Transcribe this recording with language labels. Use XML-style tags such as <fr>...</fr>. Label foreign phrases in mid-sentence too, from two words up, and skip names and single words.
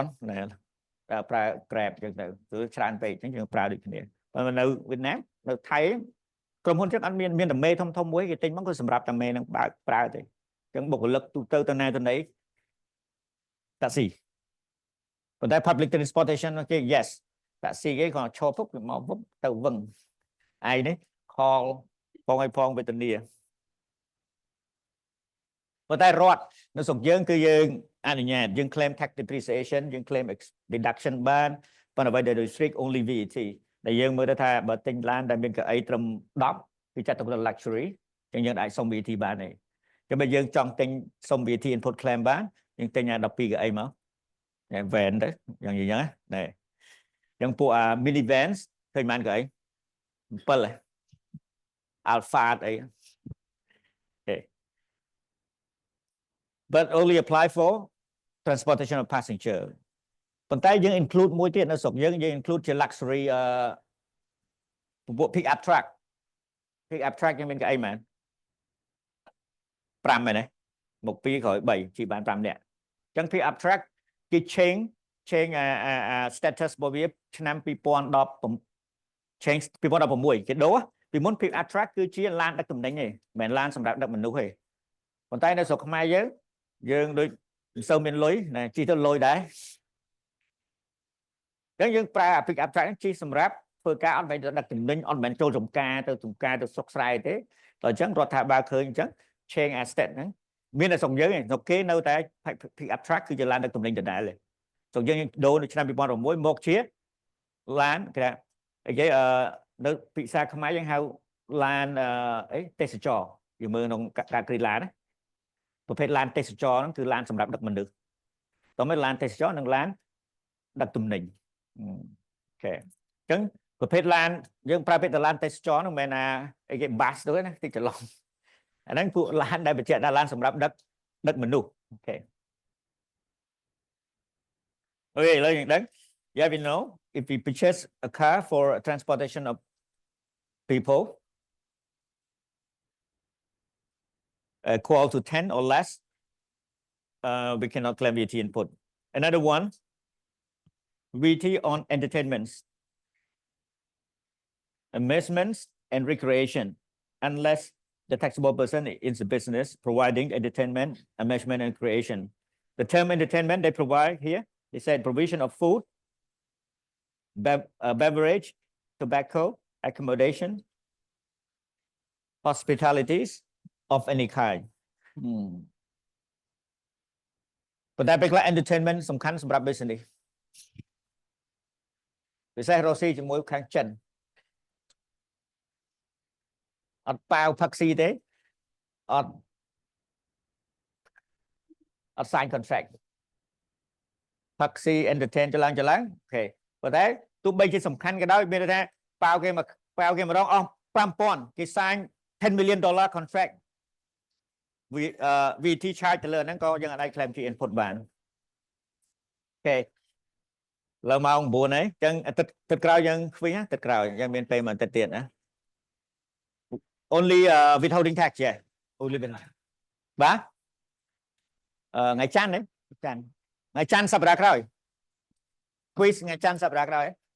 <km>ន់ណាប្រើ Grab ចឹងទៅគឺច្រើនពេកចឹងយើងប្រើដូចគ្នាបើនៅវៀតណាមនៅថៃក្រុមហ៊ុនចឹងអត់មានតែមេធំមួយគេទិញមកគឺសម្រាប់តែមេនឹងបើកប្រើទេចឹងបុគ្គលិកទូទៅណាទៅណីតាក់ស៊ីប៉ុន្តែ</km> <en>public transportation</en> <km>គេ yes តាក់ស៊ីគេក៏ឈរពុកមកពុកទៅវឹងឯនេះខលផងឲ្យផងវេទនា ប៉ុន្តែរដ្ឋនៅស្រុកយើងគឺយើងអនុញ្ញាតយើង</km> <en>claim tax depreciation</en> <km>យើង</km> <en>claim deduction</en> <km>បានប៉ុន្តែអ្វីដែល</km> <en>restrict only VAT</en> <km>ដែលយើងមើលទៅថាបើទិញឡានដែលមានកៅអីត្រឹម10គឺចាត់ទុកថា luxury ចឹងយើងអាចសុំ VAT បានទេចឹងបើយើងចង់ទិញសុំ</km> <en>VAT input claim</en> <km>បានយើងទិញ12កៅអីមកvan ទៅយ៉ាងនិយាយចឹងណាចឹងពួក</km> <en>mini vans</en> <km>ឃើញបានកៅអី7 Alpha អី</km> <en>but only apply for transportation of passenger</en> <km>ប៉ុន្តែយើង include មួយទៀតនៅស្រុកយើង include ជា luxury ពួក</km> <en>pick up truck</en> <km>យើងមានកៅអីមែន 5មែនទេមក2ក្រោយ3ជិះបាន5នាក់អញ្ចឹង</km> <en>pick up truck</en> <km>គេ</km> <en>change status</en> <km>របស់វាឆ្នាំ2016គេដូរពីមុន</km> <en>pick up truck</en> <km>គឺជាឡានដឹកទំនិញទេមិនមែនឡានសម្រាប់ដឹកមនុស្សទេប៉ុន្តែនៅស្រុកខ្មែរយើងដូចមិនសូវមានលុយណាជិះទៅលុយដែរ អញ្ចឹងយើងប្រើ</km> <en>pick up truck</en> <km>ជិះសម្រាប់ធ្វើការអត់មែនទៅដឹកទំនិញអត់មែនចូលចំការទៅស្រុកស្រែទេដល់អញ្ចឹងរដ្ឋាភិបាលឃើញអញ្ចឹង</km> <en>change asset</en> <km>ហ្នឹងមាន តែស្រុកយើងឯងស្រុកគេនៅតែ</km> <en>pick up truck</en> <km>គឺជាឡានដឹកទំនិញដដែលទេស្រុកយើងដូរនៅឆ្នាំ2016មកជាឡានគេថា អីគេនៅភាសាខ្មែរយើងហៅឡានទេសចរយើងមើលក្នុងការគ្រីឡានណាប្រភេទឡានទេសចរហ្នឹងគឺឡានសម្រាប់ដឹកមនុស្សតោះមិនឡានទេសចរនិងឡានដឹកទំនិញអូខេអញ្ចឹងប្រភេទឡានយើងប្រើពាក្យឡានទេសចរហ្នឹងមិនមែនអីគេ bus ទៅណាតិចច្រឡំអាហ្នឹងពួកឡានដែលបញ្ជាក់ថាឡានសម្រាប់ដឹកមនុស្សអូខេ ឥឡូវយើងដឹង</km> <en>yeah we know if we purchase a car for transportation of people equal to 10 or less we cannot claim VAT input another one VAT on entertainments amusements and recreation unless the taxable person is the business providing entertainment amusement and recreation the term entertainment they provide here they said provision of food beverage tobacco accommodation hospitalities of any kind</en> <km>ប៉ុន្តែពេលខ្លះ entertainment សំខាន់សម្រាប់ business ពិសេសរស់ស៊ីជាមួយខាងចិនអត់ប៉ាវផឹកស៊ីទេអត់</km> <en>sign contract</en> <km>ផឹកស៊ី entertain ចលងអូខេប៉ុន្តែទោះបីជាសំខាន់ក៏ដោយមានថាប៉ាវគេម្ដងអស់ 5000 គេ</km> <en>sign $10 million contract VAT charge</en> <km>ទៅលើហ្នឹងក៏យើងអាច claim ជា input បានអូខេលើម៉ោង 9 ហើយអញ្ចឹងទឹកក្រោយយើងខ្វះទឹកក្រោយយើងមានពេលមួយទឹកទៀតណា</km> <en>only withholding tax</en> <km>ចេះ only បាទថ្ងៃច័ន្ទថ្ងៃច័ន្ទសប្តាហ៍ក្រោយ quiz ថ្ងៃច័ន្ទសប្តាហ៍ក្រោយ</km>